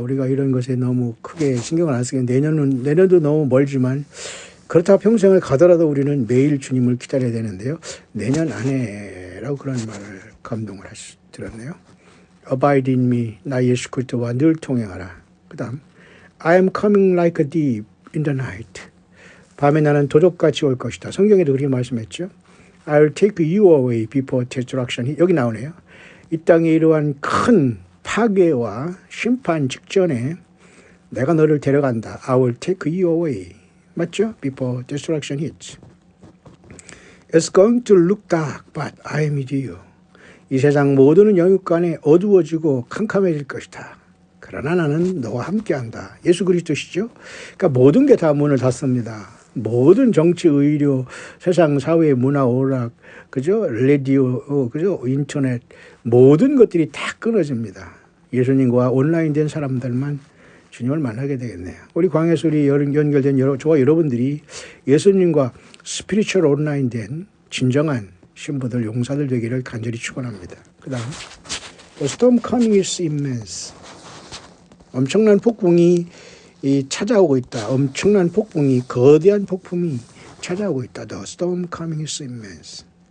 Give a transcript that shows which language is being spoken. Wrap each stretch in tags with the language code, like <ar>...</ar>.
<ko>우리가 이런 것에 너무 크게 신경을 안 쓰게 내년도 너무 멀지만 그렇다고 평생을 가더라도 우리는 매일 주님을 기다려야 되는데요. 내년 안에라고 그런 말을 감동을 들었네요.</ko> <en>Abide in me,</en> <ko>나 예수 그리스도와 늘 동행하라. 그 다음</ko> <en>I am coming like a thief in the night.</en> <ko>밤에 나는 도적같이 올 것이다. 성경에도 그렇게 말씀했죠.</ko> <en>I will take you away before destruction.</en> <ko>여기 나오네요. 이 땅에 이러한 큰 파괴와 심판 직전에 내가 너를 데려간다.</ko> <en>I will take you away.</en> <ko>맞죠?</ko> <en>Before destruction hits. It's going to look dark, but I am with you.</en> <ko>이 세상 모든 영육간에 어두워지고 캄캄해질 것이다. 그러나 나는 너와 함께한다. 예수 그리스도시죠? 그러니까 모든 게 다 문을 닫습니다. 모든 정치, 의료, 세상, 사회, 문화, 오락, 그죠? 라디오, 그죠? 인터넷 모든 것들이 다 끊어집니다. 예수님과 온라인된 사람들만 주님을 만나게 되겠네요. 우리 광야소리 연결된 저와 여러분들이 예수님과 스피리추얼 온라인된 진정한 신부들, 용사들 되기를 간절히 축원합니다. 그 다음</ko> <en>The storm coming is immense.</en> <ko>엄청난 폭풍이 찾아오고 있다. 엄청난 폭풍이, 거대한 폭풍이 찾아오고 있다.</ko> <en>The storm coming is immense.</en>